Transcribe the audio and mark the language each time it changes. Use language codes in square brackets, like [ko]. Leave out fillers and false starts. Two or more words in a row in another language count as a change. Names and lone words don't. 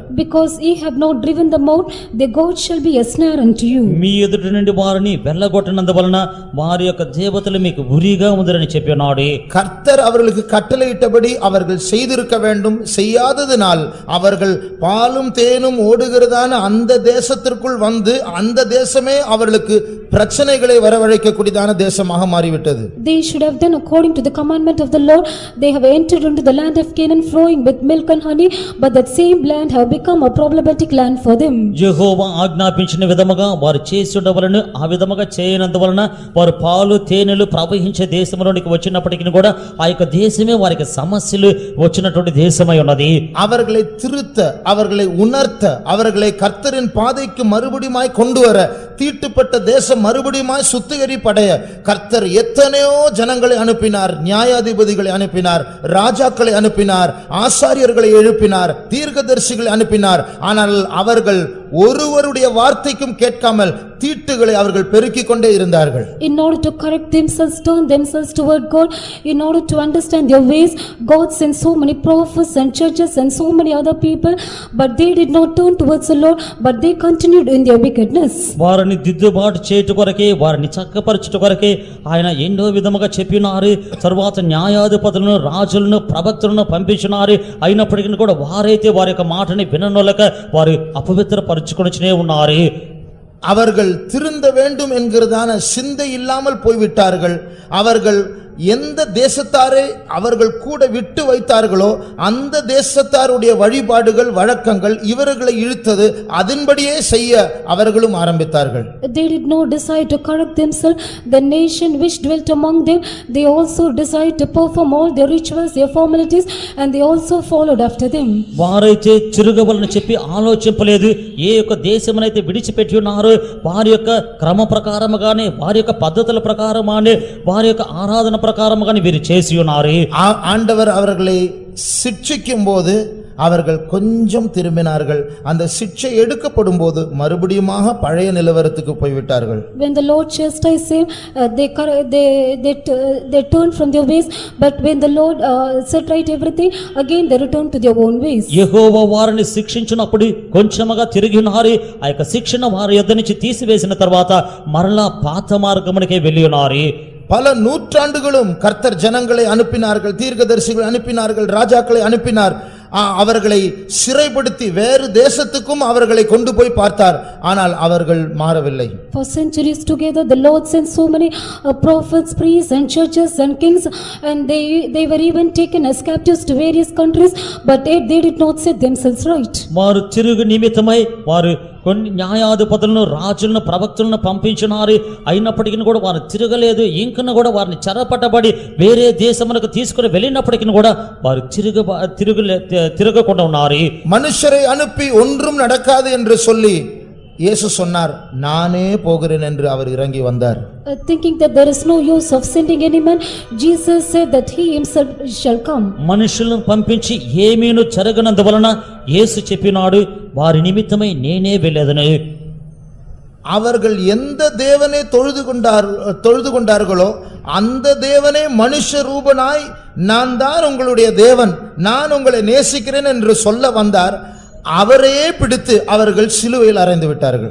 [en] Because ye have not driven them out, their God shall be a snare unto you. [te] మీ ఎదుటి నుండి వారిని వెళ్ళగొట్టినందువలన వారి యొక్క దేవతలు మీకు ఉరిగా ఉందరని చెప్పి ఉన్నాడు. [ta] கர்த்தர் அவர்களுக்கு கட்டளையிட்டபடி அவர்கள் செய்திருக்க வேண்டும், செய்யாததினால் அவர்கள் பாலும் தேனும் ஓடுகிறதான அந்த தேசத்திற்குள் வந்து அந்த தேசமே அவர்களுக்கு பிரச்சனைகளை வரவழைக்கக்கூடியதான தேசமாக மாறிவிட்டது. [en] They should have done according to the commandment of the Lord. They have entered into the land of Canaan flowing with milk and honey, but that same land have become a problematic land for them. [te] యెహోవా ఆజ్ఞాపించిన విధముగా వారు చేసుండవలెను, ఆ విధముగా చేయనందువలన వారు పాలు తేనెలు ప్రవహించే దేశంలోనికి వచ్చినప్పటికీ కూడా ఆ యొక్క దేశమే వారికి సమస్యలు వచ్చినటువంటి దేశమై ఉన్నది. [ta] அவர்களை திருத்த, அவர்களை உணர்த்த, அவர்களை கர்த்தரின் பாதைக்கு மறுபடியுமாய் கொண்டு வர, தீட்டுப்பட்ட தேசம் மறுபடியுமாய் சுத்திகரிப்படைய கர்த்தர் எத்தனையோ ஜனங்களை அனுப்பினார், நியாயாதிபதிகளை அனுப்பினார், ராஜாக்களை அனுப்பினார், ஆசாரியர்களை எழுப்பினார், தீர்க்கதரிசிகளை அனுப்பினார். ஆனால் அவர்கள் ஒருவருடைய வார்த்தைக்கும் கேட்காமல் தீட்டுகளை அவர்கள் பெருக்கிக் கொண்டே இருந்தார்கள். [en] In order to correct themselves, turn themselves toward God, in order to understand their ways, God sent so many prophets and churches and so many other people, but they did not turn towards the Lord, but they continued in their wickedness. [te] వారిని దిద్దుబాటు చేయుట కొరకే, వారిని చక్కపరచుట కొరకే ఆయన ఎన్నో విధముగా చెప్పినారు. తరువాత న్యాయాధిపతులను, రాజులను, ప్రవక్తలను పంపించినారు. అయినప్పటికీ కూడా వారైతే వారి యొక్క మాటని విననొలక వారు అపవిత్రపరచుకొనినే ఉన్నారు. [ta] அவர்கள் திருந்த வேண்டும் என்கிறதான சிந்தை இல்லாமல் போய்விட்டார்கள். அவர்கள் எந்த தேசத்தாரை அவர்கள் கூட விட்டு வைத்தார்களோ அந்த தேசத்தாருடைய வழிபாடுகள் வழக்கங்கள் இவர்களை இழுத்தது, அதன்படியே செய்ய அவர்களும் ஆரம்பித்தார்கள். [en] They did not decide to correct themselves. The nation which dwelt among them, they also decided to perform all their rituals, their formalities, and they also followed after them. [te] వారైతే తిరగవలని చెప్పి ఆలోచింపలేదు. ఏ యొక్క దేశమునైతే విడిచిపెట్టి ఉన్నారో వారి యొక్క క్రమ ప్రకారముగానే, వారి యొక్క పద్ధతుల ప్రకారమానే, వారి యొక్క ఆరాధన ప్రకారముగానే వీరు చేసి ఉన్నారు. [ta] ஆண்டவர் அவர்களை சிட்சிக்கும் போது அவர்கள் கொஞ்சம் திரும்பினார்கள். அந்த சிட்சை எடுக்கப்படும் போது மறுபடியுமாக பழைய நிலவரத்துக்கு போய்விட்டார்கள். [en] When the Lord chastised them, they turned from their ways, but when the Lord set right everything, again they returned to their own ways. [te] యెహోవా వారిని శిక్షించినప్పుడు కొంచెముగా తిరిగి ఉన్నారు. ఆ యొక్క శిక్షణ వారి యొద్ద నుంచి తీసివేసిన తర్వాత మరలా పాత మార్గమునకే వెళ్ళి ఉన్నారు. [ta] பல நூற்றாண்டுகளும் கர்த்தர் ஜனங்களை அனுப்பினார்கள், தீர்க்கதரிசிகளை அனுப்பினார்கள், ராஜாக்களை அனுப்பினார். அவர்களை சிறைப்படுத்தி வேறு தேசத்துக்கும் அவர்களை கொண்டு போய் பார்த்தார். ஆனால் அவர்கள் மாறவில்லை. [en] For centuries together the Lord sent so many prophets, priests and churches and kings, and they were even taken as captives to various countries, but yet they did not set themselves right. [te] వారు తిరుగు నిమిత్తమై వారు కొన్ని న్యాయాధిపతులను రాజులను ప్రవక్తలను పంపించినారు అయినప్పటికీ కూడా వారు తిరగలేదు ఇంకను కూడా వారిని చెరపట్టబడి వేరే దేశములకు తీసుకుని వెళ్ళినప్పటికీ కూడా వారు తిరగకుండా ఉన్నారు. [ta] மனுஷரை அனுப்பி ஒன்றும் நடக்காது என்று சொல்லி இயேசு சொன்னார், நானே போகிறேன் என்று அவர் இறங்கி வந்தார். [en] Thinking that there is no use of sending any man, Jesus said that he himself shall come. [te] మనుషులను పంపించి ఏమీను జరగనందువలన యేసు చెప్పినాడు, వారి నిమిత్తమై నేనే వెళ్ళేదను. [ta] அவர்கள் எந்த தேவனை தொழுது கொண்டார்களோ அந்த தேவனே மனுஷ ரூபனாய் நான் தான் உங்களுடைய தேவன், நான் உங்களை நேசிக்கிறேன் என்று சொல்ல வந்தார். அவரையே பிடித்து அவர்கள் சிலுவையில் அறைந்து விட்டார்கள்.